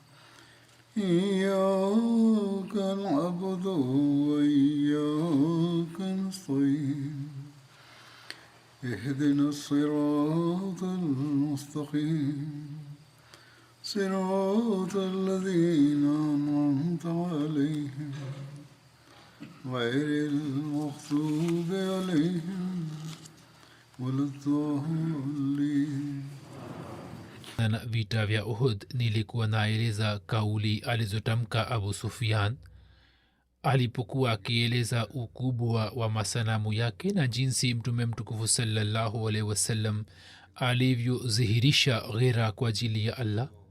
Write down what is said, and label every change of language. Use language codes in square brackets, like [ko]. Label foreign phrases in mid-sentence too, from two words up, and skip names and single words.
[ar] إياك نعبد وإياك نستعين اهدنا الصراط المستقيم صراط الذين أنعمت عليهم غير المغضوب عليهم ولا الضالين. [sw] Na vita vya Uhud nilikuwa naeleza kauli alizotamka Abu Sufyan alipokuwa akieleza ukubwa wa masanamu yake na jinsi mtume mtukufu [ar] صلى الله عليه وسلم [sw] alivyodhihirisha ghera kwa ajili ya Allah.